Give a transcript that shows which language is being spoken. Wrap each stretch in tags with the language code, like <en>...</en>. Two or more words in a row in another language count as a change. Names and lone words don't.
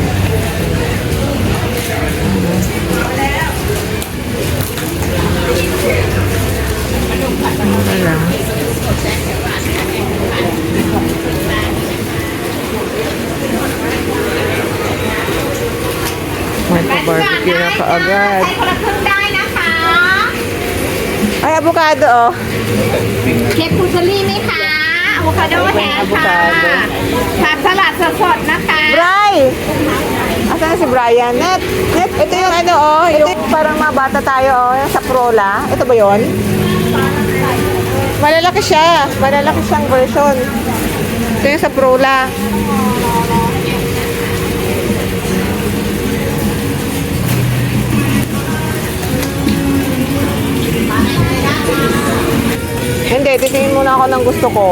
<tl>Ano lang. May pa-barbecue na kaagad. Ay, avocado</tl> <th>เค้กฟูซารี่ไหมคะอะโวคาโดแท้ค่ะผักสลัดสดๆนะคะ</th> <tl>Bray! Asan na si Brian? Net, ito yung yung parang mga bata tayo, yung sa Prola. Ito ba yon? Malalaki siya. Malalaki siyang version. Ito yung sa Prola. Hindi, titingin muna ako ng gusto ko.</tl>